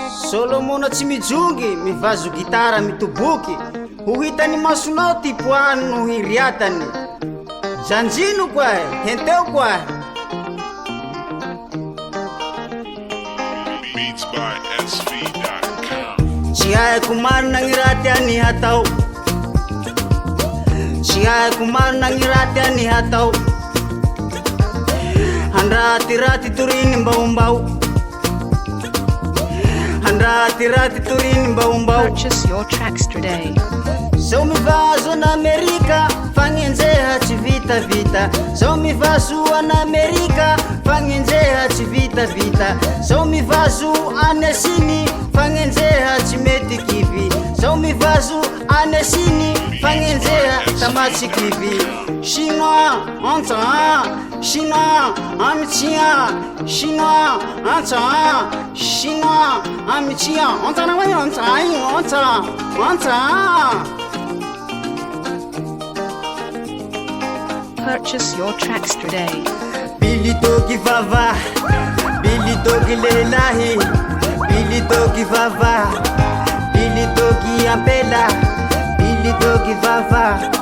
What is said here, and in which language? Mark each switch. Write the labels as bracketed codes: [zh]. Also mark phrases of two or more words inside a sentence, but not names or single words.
[mg] Solomona tsy mijongy, mivazo gitara mitoboky. Ho hitany masonao ty poany no hiriatany. Janjino kwa, henteo kwa. [en] Beats by S V dot com. [mg] Tsy haiko marina gny raha tiany hatao. Tsy haiko marina gny raha tiany hatao. Handratiraty toriny mbaombao. Handratiraty toriny mbaombao. [en] Purchase your tracks today. [mg] Zao mivazo an'Amerika, fagnenjeha tsy vitavita. Zao mivazo an'Amerika, fagnenjeha tsy vitavita. Zao mivazo any Asiny, fagnenjeha tsy mety kivy. Zao mivazo any Asiny, fagnenjeha tamatsy kivy. Chinois, antsa, Chinois, amtsia, Chinois, antsa, Chinois, amtsia. Antsa na hoe antsa, antsa, antsa. [en] Purchase your tracks today. [mg] Bili dogi vava, bili dogi lelahi, bili dogi vava, bili dogi ampela, bili dogi vava.